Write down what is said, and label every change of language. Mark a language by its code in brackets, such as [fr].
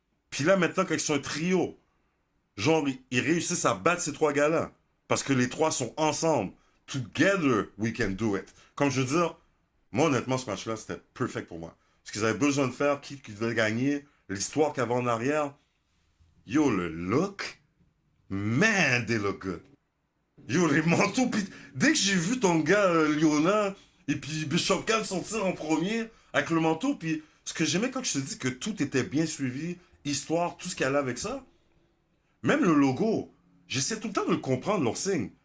[fr] Puis là, maintenant, quand ils sont un trio, genre, ils réussissent à battre ces trois gars-là. Parce que les trois sont ensemble. [en] Together, we can do it. [fr] Comme je veux dire, moi, honnêtement, ce match-là, c'était perfect pour moi. Ce qu'ils avaient besoin de faire, qui devait gagner, l'histoire qu'il y avait en arrière. [en] Yo, le look, man, they look good. [fr] Yo, les manteaux, pis dès que j'ai vu ton gars, Liona, et puis Bishop Khan sortir en premier, avec le manteau, puis ce que j'aimais quand je te dis que tout était bien suivi, histoire, tout ce qu'il y allait avec ça, même le logo, j'essaie tout le temps de le comprendre, leur signe.